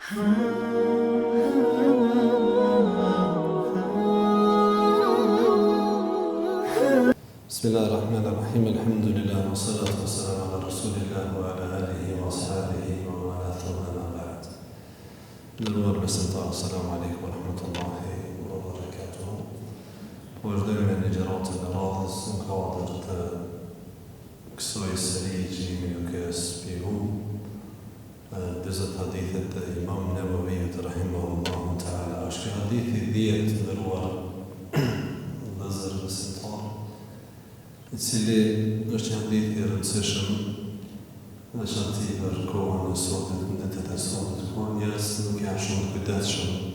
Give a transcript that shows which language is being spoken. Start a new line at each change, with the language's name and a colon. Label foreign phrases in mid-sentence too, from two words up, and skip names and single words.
Arabic: بسم الله الرحمن الرحيم. الحمد لله والصلاة والسلام على رسول الله وعلى آله وأصحابه ومن والاه أما بعد.
Albanian: Nderuar besimtarë,
Arabic: السلام عليكم ورحمة الله وبركاته.
Albanian: Po vazhdojmë me ligjëratën e radhës në kuadër të kësaj serie që jemi duke shpjeguar 20 hadithet të Imam Nevavijut
Arabic: رحمه الله تعالى.
Albanian: Është hadithi 10 nderuar vëllezër besimtarë, i cili është një hadith i rëndësishëm veçanti për kohën e sotit, në ditët e sotit, kur njerëzit nuk janë shumë të kujdesshëm